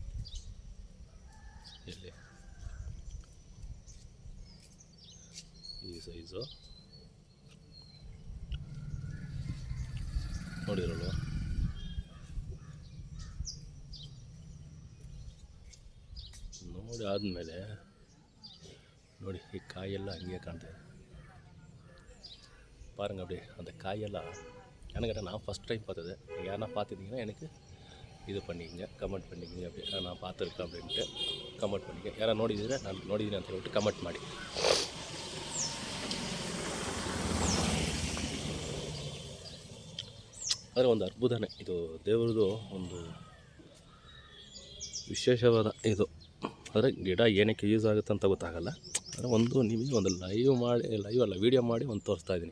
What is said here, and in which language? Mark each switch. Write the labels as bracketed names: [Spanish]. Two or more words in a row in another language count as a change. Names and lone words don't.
[Kannada] ಇಲ್ಲಿ ಈ ಸೈಜು ನೋಡಿರಲ್ವ. ನೋಡಿ ಆದಮೇಲೆ ನೋಡಿ, ಈ ಕಾಯೆಲ್ಲ ಹಂಗೆ ಕಾಣ್ತಾಯಿದೆ பாருங்க. [Tamil] அப்படியே அந்த காயெல்லாம் எனக்கு நான் [English] first time [Tamil] பார்த்தது. யாரா பார்த்துட்டிங்கன்னா எனக்கு இது பண்ணிக்கங்க, கமெண்ட் பண்ணிக்கங்க. அப்படி நான் பார்த்துருக்கேன் அப்படின்ட்டு கமெண்ட் பண்ணிக்க. [Kannada] ಯಾರು ನೋಡಿದರೆ ನಾನು ನೋಡಿದ್ದೀನಿ ಅಂತ ಹೇಳ್ಬಿಟ್ಟು ಕಮೆಂಟ್ ಮಾಡಿ. ಆದರೆ ಒಂದು ಅದ್ಭುತನೇ ಇದು, ದೇವ್ರದ್ದು ಒಂದು ವಿಶೇಷವಾದ ಇದು. ಆದರೆ ಗಿಡ ಏನಕ್ಕೆ ಯೂಸ್ ಆಗುತ್ತೆ ಅಂತ ಗೊತ್ತಾಗಲ್ಲ. ಆದರೆ ಒಂದು ನಿಮಗೆ ಒಂದು ಲೈವ್ ಅಲ್ಲ ವೀಡಿಯೋ ಮಾಡಿ ಒಂದು ತೋರಿಸ್ತಾ ಇದ್ದೀನಿ.